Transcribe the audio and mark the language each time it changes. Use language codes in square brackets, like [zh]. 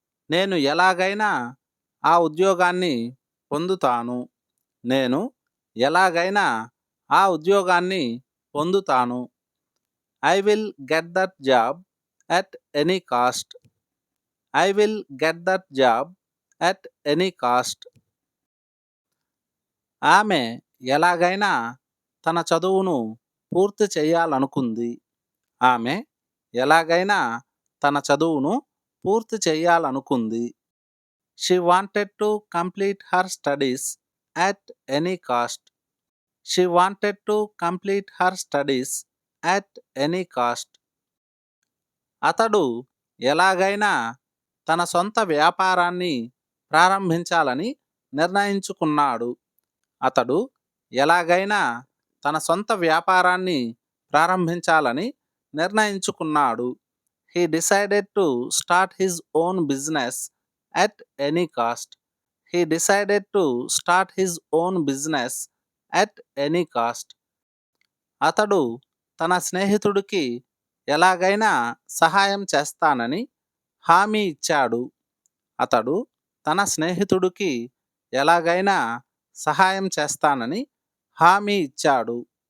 [te] నేను ఎలాగైనా ఆ ఉద్యోగాన్ని పొందుతాను. నేను ఎలాగైనా ఆ ఉద్యోగాన్ని పొందుతాను. [en] I will get that job at any cost. I will get that job at any cost. [te] ఆమె ఎలాగైనా తన చదువును పూర్తి చేయాలనుకుంది. ఆమె ఎలాగైనా తన చదువును పూర్తి చేయాలనుకుంది. [en] She wanted to complete her studies at any cost. She wanted to complete her studies at any cost. [te] అతడు ఎలాగైనా తన సొంత వ్యాపారాన్ని ప్రారంభించాలని నిర్ణయించుకున్నాడు. అతడు ఎలాగైనా తన సొంత వ్యాపారాన్ని ప్రారంభించాలని నిర్ణయించుకున్నాడు. [en] He decided to start his own business at any cost. He decided to start his own business at any cost. [te] అతడు తన స్నేహితుడికి ఎలాగైనా సహాయం చేస్తానని హామీ ఇచ్చాడు. అతడు తన స్నేహితుడికి ఎలాగైనా సహాయం చేస్తానని హామీ ఇచ్చాడు.